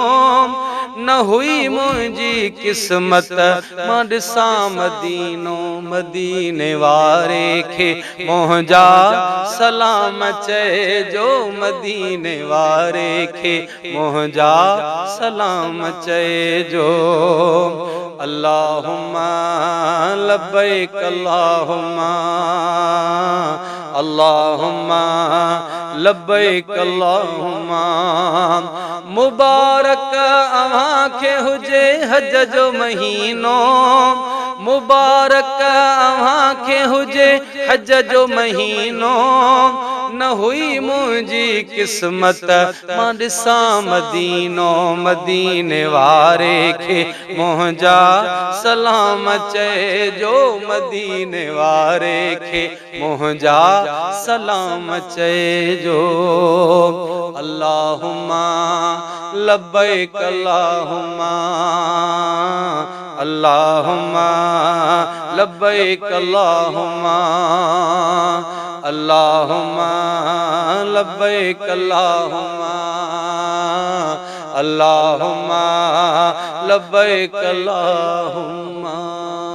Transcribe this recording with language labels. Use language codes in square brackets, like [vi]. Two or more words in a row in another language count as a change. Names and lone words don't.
[sd] न हुई मुंहिंजी किस्मत मां ॾिसां मदीनो, मदीने वारे खे मुंहिंजा सलाम चइजो, मदीने वारे खे मुंहिंजा सलाम चइजो। [ar] اللهم لبيك اللهم اللهم لبيك اللهم. [sd] मुबारक अव्हांखे हुजे हज जो महीनो, मुबारक अव्हांखे हुजे हज जो महीनो। न हुई मुंहिंजी किस्मत मां ॾिसां मदीनो, मदीने वारे खे मुंहिंजा सलाम चइजो, मदीने वारे खे मुंहिंजा सलाम चइजो। [ar] اللهم لبيك اللهم اللهم لبيك اللهم اللهم لبيك اللهم اللهم لبيك اللهم.